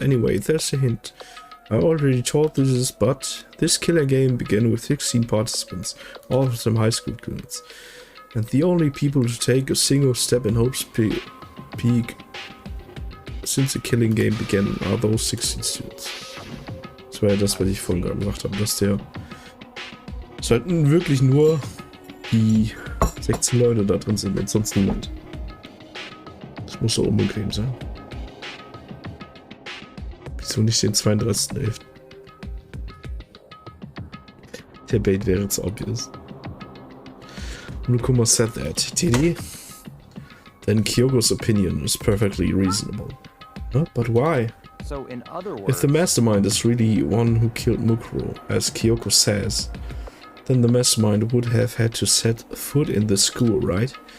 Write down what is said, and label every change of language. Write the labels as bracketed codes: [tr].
[en] Anyway, there's a hint. I already told this, but this killer game began with 16 participants, all of them high school students. And the only people to take a single step in Hope's Peak since the killing game began are those 16 students. [de] Das war ja das, was ich vorhin gerade gemacht habe, dass der sollten wirklich nur die 16 Leute da drin sind und sonst niemand. Das muss so unbequem sein. Wieso nicht den 32.11.? Der Bait wäre jetzt obvious. [en] Nukuma said that. Did he? Then Kyogo's opinion is perfectly reasonable. Huh? But why? So, in other words, If the mastermind is really one who killed Mukuro, as Kyoko says, then the mastermind would have had to set foot in the school, right?